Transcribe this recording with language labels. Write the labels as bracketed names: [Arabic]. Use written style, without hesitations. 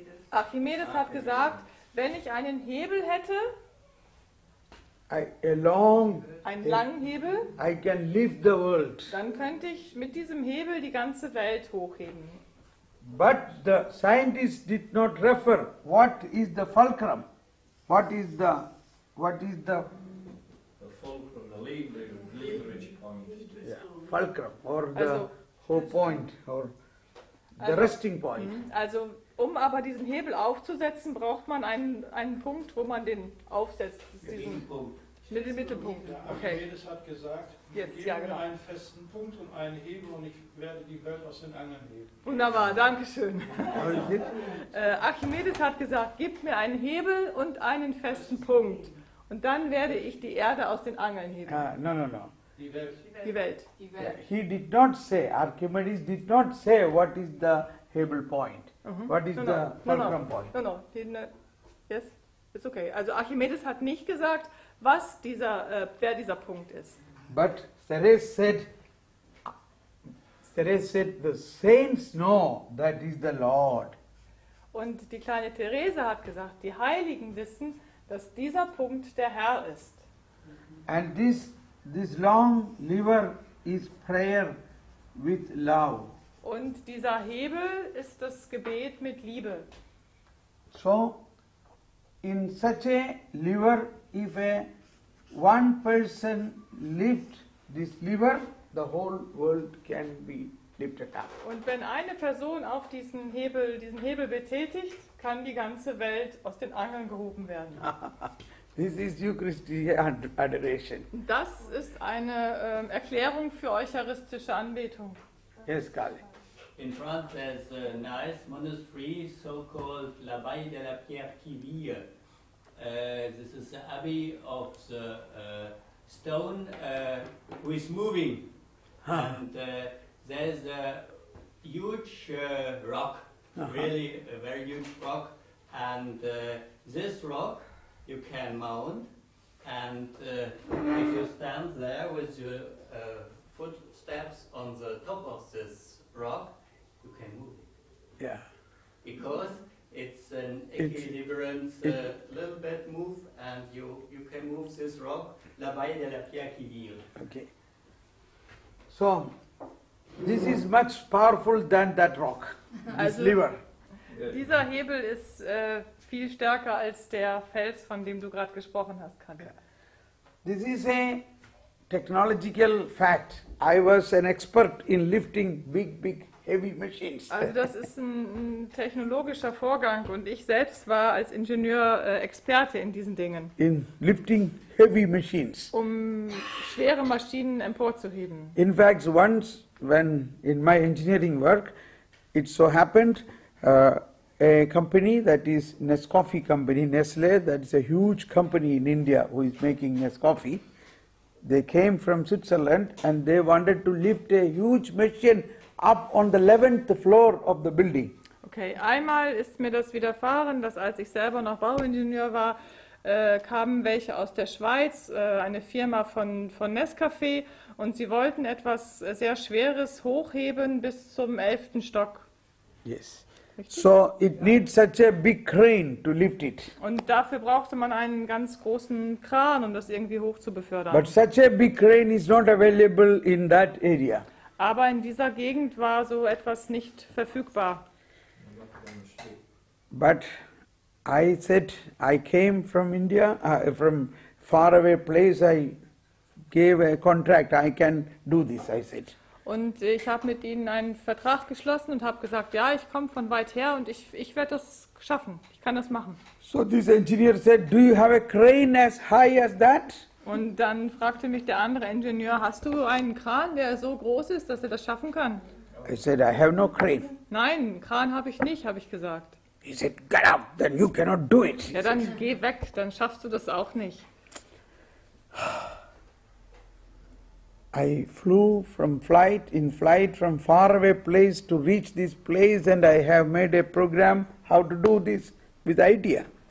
[German] Archimedes hat gesagt, wenn ich einen Hebel hätte, einen langen Hebel, [English] I can lift the world. [German] dann könnte ich mit diesem Hebel die ganze Welt hochheben. [English] But the scientist did not refer what is the fulcrum, what is the The fulcrum, the leverage point. fulcrum or the [German] Also- [English] whole point or the [German] Also- [English] resting point. [German] Also, um aber diesen Hebel aufzusetzen, braucht man einen Punkt, wo man den aufsetzt. Das ist diesen Mittelpunkt. Okay. Archimedes hat gesagt, Jetzt, gib ja, mir genau. einen festen Punkt und einen Hebel und ich werde die Welt aus den Angeln heben. Wunderbar, danke schön. [English] How is it? [German] Archimedes hat gesagt, gib mir einen Hebel und einen festen Punkt. Und dann werde ich die Erde aus den Angeln heben. [English] No. [German] Die Welt. Die Welt. [English] Yeah, he did not say, Archimedes did not say what is the Hebel point, what is the fulcrum point. No. Yes, it's okay. [German] Also Archimedes hat nicht gesagt, was wer dieser Punkt ist. [English] But Therese said, the saints know that is the Lord. [German] Und die kleine Therese hat gesagt, die Heiligen wissen, dass dieser Punkt der Herr ist. [English] And this long lever is prayer with love. [German] Und dieser Hebel ist das Gebet mit Liebe. [English] So, in such a lever, if one person lift this lever, the whole world can be lifted up. [German] Und wenn eine Person auf diesen Hebel betätigt, kann die ganze Welt aus den Angeln gehoben werden. [English] This is Eucharistic adoration. [German] Und das ist eine Erklärung für eucharistische Anbetung. [English] Yes, Kali. In France, there's a nice monastery, so-called l'Abbaye de la Pierre qui vit. This is the abbey of the stone who is moving. And there's a huge rock, really a very huge rock. And this rock you can mount. And if you stand there with your footsteps on the top of this rock, you can move it. Yeah. Because it's an It's- equilibrance, little bit move, and you can move this rock, l'Abbaye de la Pierre qui vit. Okay. So, this is much powerful than that rock, this [German] Also- [English] lever. [German] Dieser Hebel ist viel stärker als der Fels, von dem du gerade gesprochen hast, Kalle. [English] This is a technological fact. I was an expert in lifting big heavy machines. [German] Also das ist ein technologischer Vorgang und ich selbst war als Ingenieur Experte in diesen Dingen, [English] In lifting heavy machines. [German] um schwere Maschinen emporzuheben. [English] In fact, once when in my engineering work, it so happened a company that is Nescoffee company, Nestle, that is a huge company in India who is making Nescoffee. They came from Switzerland and they wanted to lift a huge machine up on the 11th floor of the building. [German] Okay, einmal ist mir das widerfahren, dass als ich selber noch Bauingenieur war, kamen welche aus der Schweiz, eine Firma von Nescafé, und sie wollten etwas sehr Schweres hochheben bis zum 11. Stock. [English] Yes. [German] Richtig? [English] So it needs such a big crane to lift it. [German] Und dafür brauchte man einen ganz großen Kran, um das irgendwie hoch zu befördern. [English] But such a big crane is not available in that area. [German] Aber in dieser Gegend war so etwas nicht verfügbar. [English] But I said, I came from India, from faraway place, I gave a contract, I can do this, I said. [German] Und ich habe mit ihnen einen Vertrag geschlossen und habe gesagt, ja, ich komme von weit her und ich werde das schaffen, ich kann das machen. [English] So this engineer said, do you have a crane as high as that? [German] Und dann fragte mich der andere Ingenieur, hast du einen Kran, der so groß ist, dass er das schaffen kann? [English] I said, I have no crane. [German] Nein, einen Kran habe ich nicht, habe ich gesagt. [English] He said, get up, then you cannot do it. [German] Ja, dann geh weg, dann schaffst du das auch nicht. [English] I flew from flight from faraway place to reach this place, and I have made a program how to do this with idea.